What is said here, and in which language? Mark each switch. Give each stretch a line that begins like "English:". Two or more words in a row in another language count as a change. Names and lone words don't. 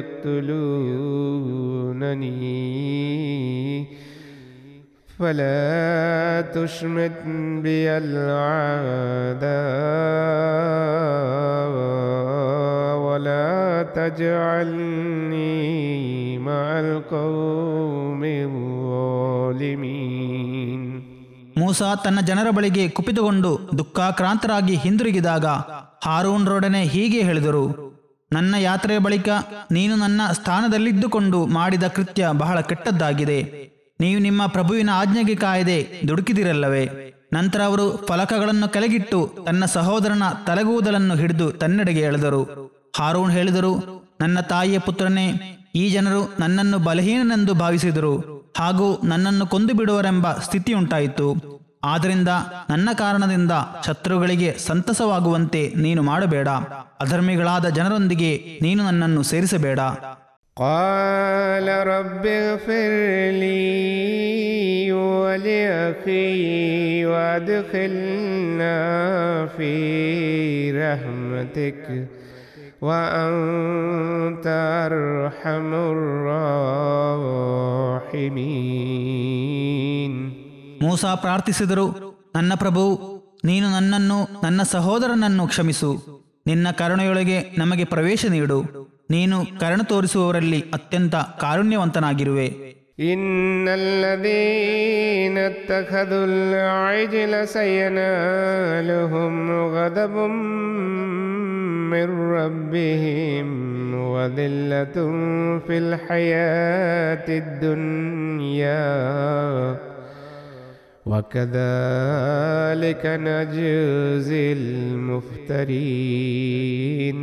Arabic: يقتلونني فلا تشمت بي الأعداء ولا تجعلني مع القوم الظالمين.
Kannada: ಮೂಸಾ ತನ್ನ ಜನರ ಬಳಿಗೆ ಕುಪಿತಗೊಂಡು ದುಃಖಾಕ್ರಾಂತರಾಗಿ ಹಿಂದಿರುಗಿದಾಗ ಹಾರೂನರೊಡನೆ ಹೀಗೆ ಹೇಳಿದರು: ನನ್ನ ಯಾತ್ರೆಯ ಬಳಿಕ ನೀನು ನನ್ನ ಸ್ಥಾನದಲ್ಲಿದ್ದುಕೊಂಡು ಮಾಡಿದ ಕೃತ್ಯ ಬಹಳ ಕೆಟ್ಟದ್ದಾಗಿದೆ. ನೀವು ನಿಮ್ಮ ಪ್ರಭುವಿನ ಆಜ್ಞೆಗೆ ಕಾಯದೆ ದುಡುಕಿದಿರಲ್ಲವೇ? ನಂತರ ಅವರು ಫಲಕಗಳನ್ನು ಕೆಳಗಿಟ್ಟು ತನ್ನ ಸಹೋದರನ ತಲೆಗೂದಲನ್ನು ಹಿಡಿದು ತನ್ನೆಡೆಗೆ ಎಳೆದರು. ಹಾರೂನ್ ಹೇಳಿದರು: ನನ್ನ ತಾಯಿಯ ಪುತ್ರನೇ, ಈ ಜನರು ನನ್ನನ್ನು ಬಲಹೀನನೆಂದು ಭಾವಿಸಿದರು ಹಾಗೂ ನನ್ನನ್ನು ಕೊಂದು ಬಿಡುವರೆಂಬ ಸ್ಥಿತಿಯುಂಟಾಯಿತು. ಆದ್ದರಿಂದ ನನ್ನ ಕಾರಣದಿಂದ ಶತ್ರುಗಳಿಗೆ ಸಂತಸವಾಗುವಂತೆ ನೀನು ಮಾಡಬೇಡ. ಅಧರ್ಮಿಗಳಾದ ಜನರೊಂದಿಗೆ ನೀನು ನನ್ನನ್ನು ಸೇರಿಸಬೇಡ.
Arabic: قال رب اغفر لي ولأخي وادخلنا في رحمتك وأنت أرحم الراحمين.
Kannada: ಮೂಸಾ ಪ್ರಾರ್ಥಿಸಿದರು: ನನ್ನ ಪ್ರಭು, ನೀನು ನನ್ನನ್ನು ನನ್ನ ಸಹೋದರನನ್ನು ಕ್ಷಮಿಸು. ನಿನ್ನ ಕರುಣೆಯೊಳಗೆ ನಮಗೆ ಪ್ರವೇಶ ನೀಡು. ನೀನು ಕರುಣೆ ತೋರಿಸುವವರಲ್ಲಿ ಅತ್ಯಂತ ಕಾರುಣ್ಯವಂತನಾಗಿರುವೆ.
Arabic: إن الذين اتخذوا العجل سينالهم غضب من ربهم وذلة في الحياة الدنيا وكذلك نجزي المفترين.